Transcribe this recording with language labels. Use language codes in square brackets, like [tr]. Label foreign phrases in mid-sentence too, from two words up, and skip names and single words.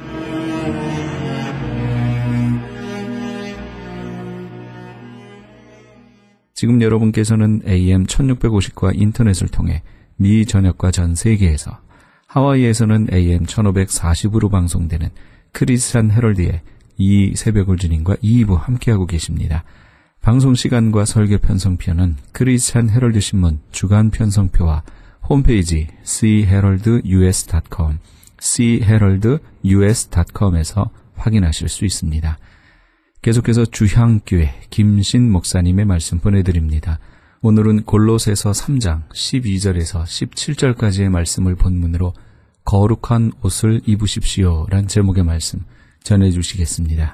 [ko] 지금 여러분께서는 AM 1650과 인터넷을 통해 미 전역과 전 세계에서, 하와이에서는 AM 1540으로 방송되는 크리스천 헤럴드의 이 새벽을 주님과 2부 함께하고 계십니다. 방송 시간과 설교 편성표는 크리스천 헤럴드 신문 주간 편성표와 홈페이지 cheraldus.com cheraldus.com에서 확인하실 수 있습니다. 계속해서 주향교회 김신 목사님의 말씀 보내드립니다. 오늘은 골로새서 3장 12절에서 17절까지의 말씀을 본문으로 거룩한 옷을 입으십시오 란 제목의 말씀 전해주시겠습니다.